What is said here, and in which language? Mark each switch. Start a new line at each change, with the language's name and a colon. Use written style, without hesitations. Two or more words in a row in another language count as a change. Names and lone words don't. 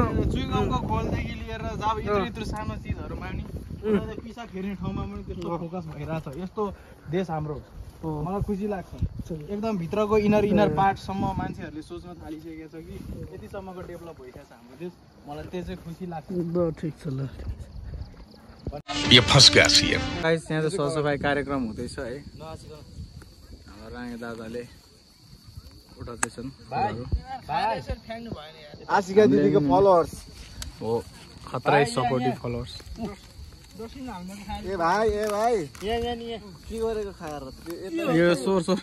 Nepali: चुइगमको खोलदेखि लिएर जब यत्रो सानो चिजहरुमा नि उनीहरुले पिसा फेर्ने ठाउँमा पनि त्यस्तो फोकस भइरहेछ यस्तो देश हाम्रो मलाई खुसी लाग्छ एकदम भित्रको
English: inner partसम्म
Nepali: मान्छेहरूले सोच्न थालिसकेको छ कि यतिसम्मको डेभलप भइरहेछ हाम्रो देश मलाई त्यो चाहिँ खुसी लाग्छ ठिक छ ल
Hindi: ये फंस गया सीएम
Nepali: गाइस यहाँ चाहिँ सरसफाइ कार्यक्रम हुँदैछ है हाम्रो राङ्गे दादाले उठाउँदैछन् आशिका दिदीको फलोअर्स हो खतरा
English: supportive followers
Nepali: ए भाइ यहाँ के गरेको खाएर यो सोर